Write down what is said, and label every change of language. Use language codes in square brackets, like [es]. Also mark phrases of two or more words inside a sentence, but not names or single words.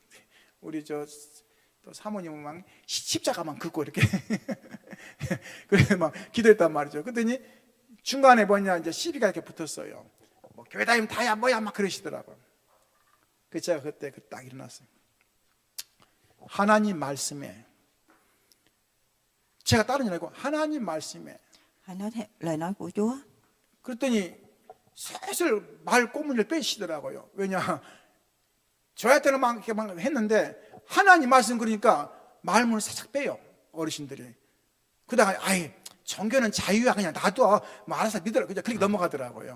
[ko] 우리 또 사모님은 막 십자가만 긋고 이렇게 그래 막 기도했단 말이죠. 그랬더니 중간에 뭐냐 이제 시비가 이렇게 붙었어요. 뭐 교회 다니면 다야 뭐야 막 그러시더라고요. 그래서 제가 그때 딱 일어났어요. 하나님 말씀에 제가 다른 일 아니고 하나님 말씀에 [vi] Hãy nói theo lời nói của Chúa. [ko] 그랬더니 슬슬 말 꼬문을 빼시더라고요. 왜냐 저한테는 막 이렇게 막 했는데 하나님 말씀 그러니까 말문을 살짝 빼요 어르신들이. 그다가 아예 종교는 자유야 그냥 놔둬 뭐 알아서 믿어라 그냥 그렇게 넘어가더라고요.